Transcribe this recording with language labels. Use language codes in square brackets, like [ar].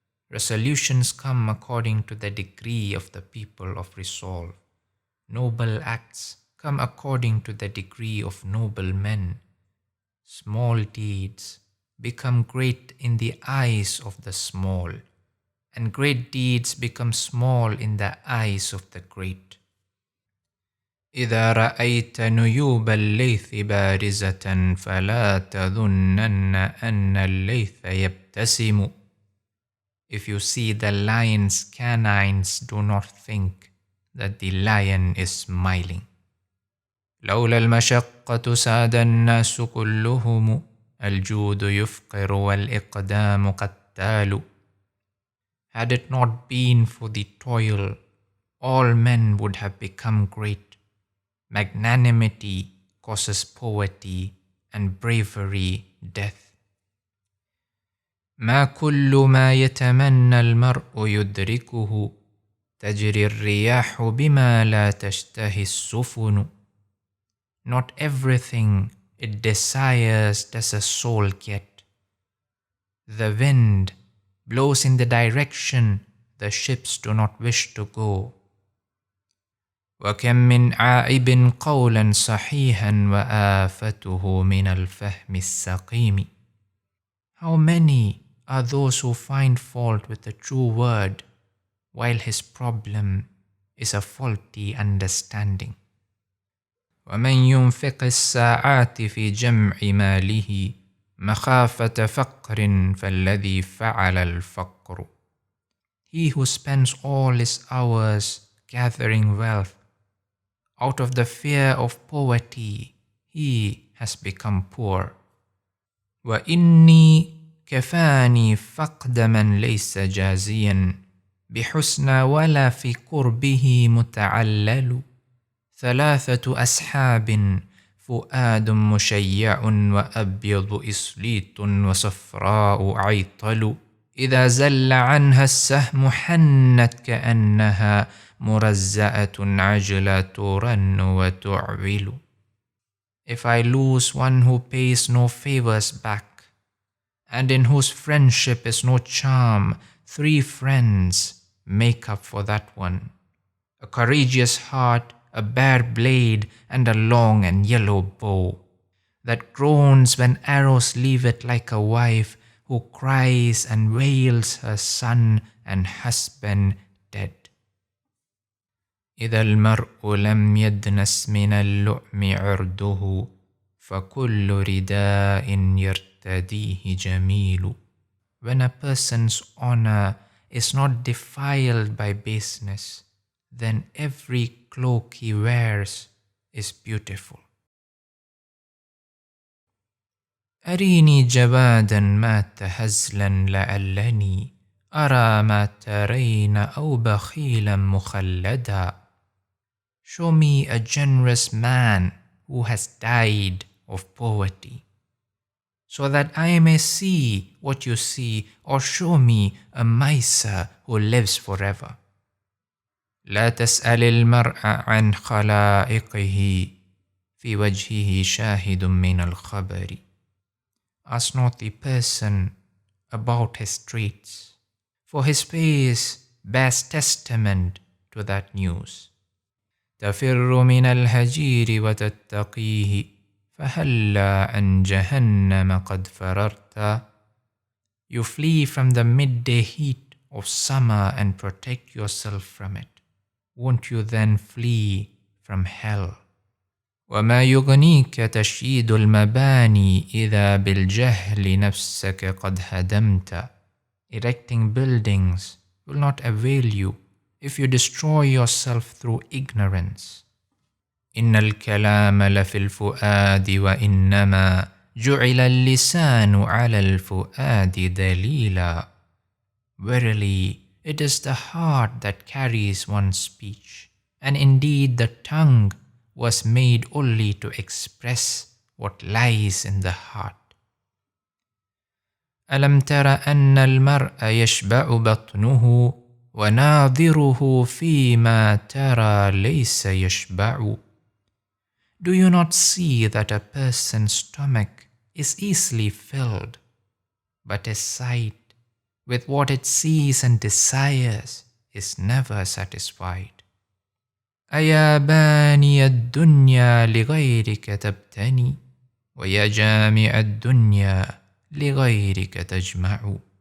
[en] Resolutions come according to the degree of the people of resolve. Noble acts come according to the degree of noble men. Small deeds become great in the eyes of the small, and great deeds become small in the eyes of the great. [ar] إذا رأيت نيوب الليث بارزة فلا تظنن أن الليث يبتسم. [en] If you see the lion's canines, do not think that the lion is smiling. [ar] لولا المشقة ساد الناس كلهم الجود يفقر والإقدام قتال. [en] Had it not been for the toil, all men would have become great. Magnanimity causes poverty and bravery death. [ar] ما كل ما يتمنى المرء يدركه تجري الرياح بما لا تشتهي السفن. [en] Not everything it desires does a soul get. The wind blows in the direction the ships do not wish to go. [ar] وكم من عائب قولا صحيحا وآفته من الفهم السقيم. [en] How many are those who find fault with the true word, while his problem is a faulty understanding. [ar] ومن ينفق الساعات في جمع ماله مخافة فقر فالذي فعل الفقر. [en] He who spends all his hours gathering wealth, out of the fear of poverty, he has become poor. [ar] وَإِنِّي كَفَانِي فَقْدَ مَنْ لَيْسَ جَازِيًا بِحُسْنَى وَلَا فِي قُرْبِهِ مُتَعَلَّلُ ثلاثة أصحاب فؤاد مشيع وأبيض إسليط وصفراء عيطل إذا زل عنها السهم حنت كأنها مرزأة عجلة ترن وتعول. [en] If I lose one who pays no favors back, and in whose friendship is no charm, 3 friends make up for that one. A courageous heart, a bare blade, and a long and yellow bow, that groans when arrows leave it like a wife who cries and wails her son and husband dead. [ar] إذا المرء لم يدنس من اللؤم عرضه فكل رداء يرتديه جميل. [en] When a person's honor is not defiled by baseness, then every cloak he wears is beautiful. [ar] أريني جوادا مات هزلا لعلني أرى ما ترين أو بخيلا مخلدا. [en] Show me a generous man who has died of poverty, so that I may see what you see, or show me a miser who lives forever. [ar] لا تسأل المرء عن خلائقه في وجهه شاهد من الخبر. [en] Ask not the person about his traits, for his face bears testament to that news. [ar] تفر من الهجير وتتقيه فهلا عن جهنم قد فررت. [en] You flee from the midday heat of summer and protect yourself from it. Won't you then flee from hell? [ar] وما يغنيك تشييد المباني إذا بالجهل نفسك قد هدمت. [en] Erecting buildings will not avail you if you destroy yourself through ignorance. [ar] إن الكلام لفي الفؤاد وإنما جعل اللسان على الفؤاد دليلا. [en] Verily, it is the heart that carries one's speech, and indeed the tongue was made only to express what lies in the heart. [ar] ألم تر أن المرء يشبع بطنه وناظره فيما ترى ليس يشبع. [en] Do you not see that a person's stomach is easily filled, but his sight, with what it sees and desires, is never satisfied? [ar] أيا باني الدنيا لغيرك تبتني ويا جامع الدنيا لغيرك تجمع.